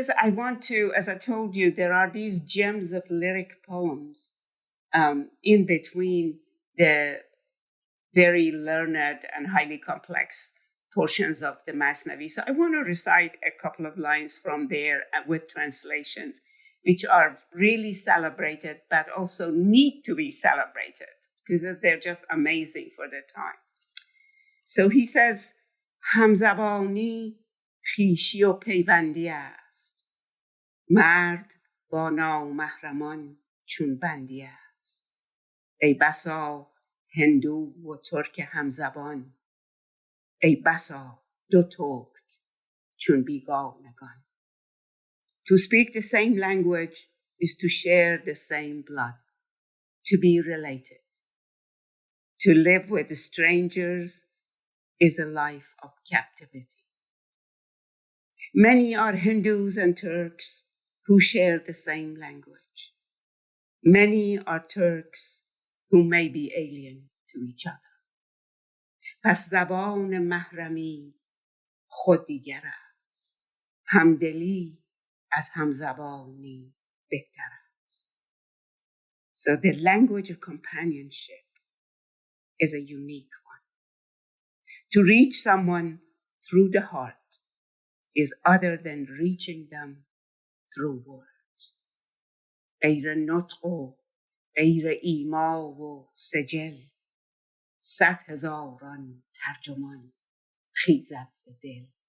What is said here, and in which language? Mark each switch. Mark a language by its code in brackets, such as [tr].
[en] want to, as I told you, there are these gems of lyric poems in between the very learned and highly complex portions of the Masnavi. So I want to recite a couple of lines from there with translations, which are really celebrated, but also need to be celebrated because they're just amazing for the time. So he says, [fa] همزبانی خویشی و پیوندی است. مرد با نامحرمان چون بندی است. ای بسا هندو و ترک همزبان. ای بسا دو ترک چون بیگانگان. [en] To speak the same language is to share the same blood, to be related. To live with strangers is a life of captivity. Many are Hindus and Turks who share the same language. Many are Turks who may be alien to each other. [fa] پس زبان محرمی خود دیگر است. همدلی از همزبانی بهتر است. [en] So the language of companionship is a unique one. To reach someone through the heart is other than reaching them through words. [fa] غیر نطق و غیر ایما و سجل 100,000 ترجمان خیزد ز دل.